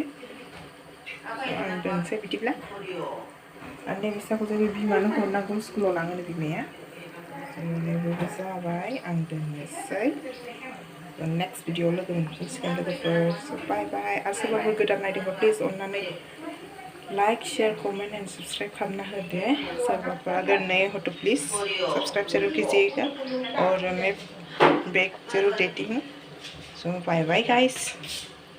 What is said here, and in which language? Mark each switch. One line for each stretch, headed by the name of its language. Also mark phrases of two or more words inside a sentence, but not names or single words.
Bodo: आं दोनसै बिदिब्ला आरो नै फिसाखौ जों बिमानो हरनांगौ स्कुलाव लाङोनो बिमाया बेबो जाबाय आं दोननोसै
English: next video
Bodo: लोगो मोनफिनसिगोन लोगोफोर
English: bye bye
Bodo: आरो सोरबाफोर गोदान नायदोंबा प्लिज अननानै
English: like share comment and subscribe
Bodo: करना होदे सोरबाफोर
Hindi: अगर नए हो तो प्लीज़ सब्सक्राइब जरूर कीजिएगा और मैं बैक जरूर देती हूँ
English: so bye bye guys.